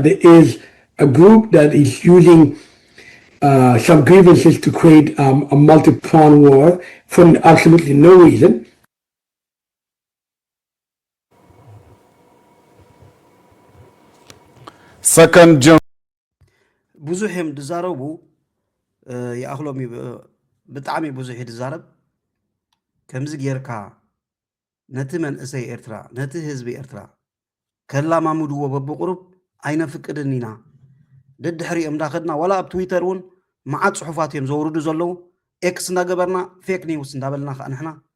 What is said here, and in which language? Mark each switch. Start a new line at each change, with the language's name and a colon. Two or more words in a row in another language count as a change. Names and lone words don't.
English: There is a group that is using some grievances to create a multi-pronged war for absolutely no reason. Second,
Tigrinya: ብዙሕ እዮም ድዛረቡ ይኣኽሎም ብጣዕሚ ብዙሕ ይድዛረብ ከምዚ ጌርካ ነቲ መንእሰይ ኤርትራ ነቲ ህዝቢ ኤርትራ ከላማምድዎ በብቁሩብ ኣይነፍቅድን ኢና ደድሕሪኦም እንዳኸድና ዋላ ኣብ ትዊተር እውን መዓት ጽሑፋት እዮም ዘውርዱ ዘለዉ ኤክስ እንዳገበርና
English: fake news
Tigrinya: እንዳበልና ከዓ ንሕና